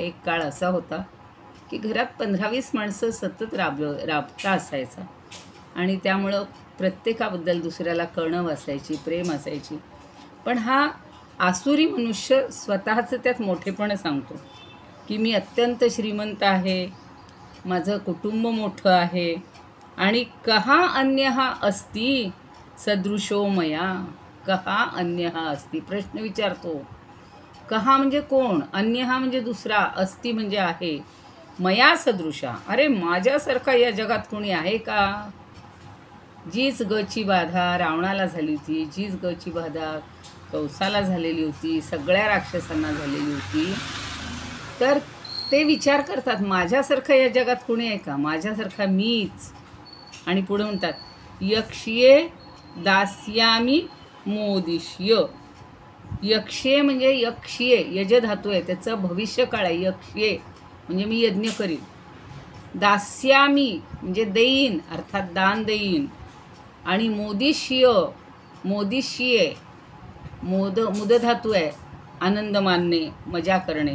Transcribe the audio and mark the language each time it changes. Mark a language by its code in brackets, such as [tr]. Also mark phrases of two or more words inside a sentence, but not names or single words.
[mr] एक काळ असा होता की घरात 15-20 माणसं सतत राबता असायचा, आणि त्यामुळं प्रत्येकाबद्दल दुसऱ्याला कळणं असायची, प्रेम असायची. पण हा आसुरी मनुष्य स्वतःचं त्यात मोठेपण सांगतो की मी अत्यंत श्रीमंत आहे, माझं कुटुंब मोठं आहे, आणि [sa] कहा अन्यः अस्ति सदृशो मया. कहा अन्यः अस्ति, [mr] प्रश्न विचारतो. कहा म्हणजे कोण, अन्य हा म्हणजे दुसरा, अस्ति म्हणजे आहे, [sa] मया सदृशा, [mr] अरे माझ्यासारखा या जगात कोणी आहे का. जीच गची बाधा रावणाला झाली होती, जीच गची बाधा कंसाला झालेली होती, सगळ्या राक्षसांना झालेली होती, तर ते विचार करतात माझ्यासारखं या जगात कोणी आहे का, माझ्यासारखा मीच. आणि पुढे म्हणतात [sa] यक्ष्ये दास्यामि मोदिष्य. [mr] यक्ष्ये म्हणजे यक्ष्ये, यज धातू आहे, त्याचं भविष्यकाळ आहे. यक्ष्ये म्हणजे मी यज्ञ करीन. दास्यामी म्हणजे देईन, अर्थात दान देईन. आणि मोदिष्य, मोदिष्ये मुद धातू आहे, आनंद मानणे, मजा करणे.